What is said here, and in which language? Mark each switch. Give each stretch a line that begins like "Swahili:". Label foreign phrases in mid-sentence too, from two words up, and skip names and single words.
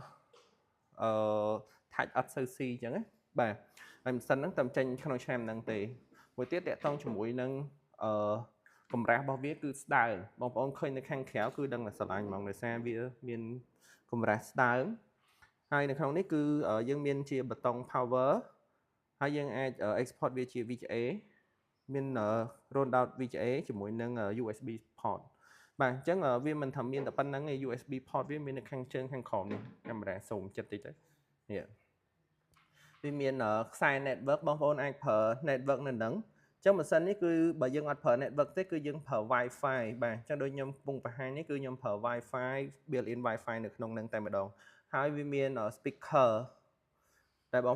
Khmer: touch អត់សូវស៊ីអញ្ចឹងណាបាទហើយម៉ាស៊ីនហ្នឹងតែចេញក្នុងឆ្នាំហ្នឹងទេមួយទៀតតាក់ទងជាមួយនឹងកម្រាស់របស់វាគឺស្ដើងបងប្អូនឃើញនៅខាងក្រៅគឺដឹងតែស្រឡាញ់ហ្មងដោយសារវាមានកម្រាស់ស្ដើងហើយនៅក្នុងនេះគឺយើងមានជាប៊ូតុង power ហើយយើងអាច export វាជា VGA មាន
English: roll out VGA
Khmer: ជាមួយនឹង
English: USB port
Khmer: បាទអញ្ចឹងវាមិនថាមានតែប៉ុណ្្នឹងទេ
English: USB port
Khmer: វាមាននៅខាង ជើងខាងក្រោមនេះកាមេរ៉ាស៊ូមចិត្តតិចទៅនេះវាមានខ្សែ network បងប្អូនអាចប្រើ network នៅហ្នឹងអញ្ចឹងម៉ាស៊ីននេះគឺបើយើងអត់ប្រើ network ទេគឺយើងប្រើ Wi-Fi បាទអញ្ចឹងដូចខ្ញុំកំពុងបង្ហាញនេះគឺខ្ញុំប្រើ
English: Wi-Fi built in Wi-Fi
Khmer: នៅក្នុងហ្នឹងតែម្ដងហើយវាមាន speaker ដែលបង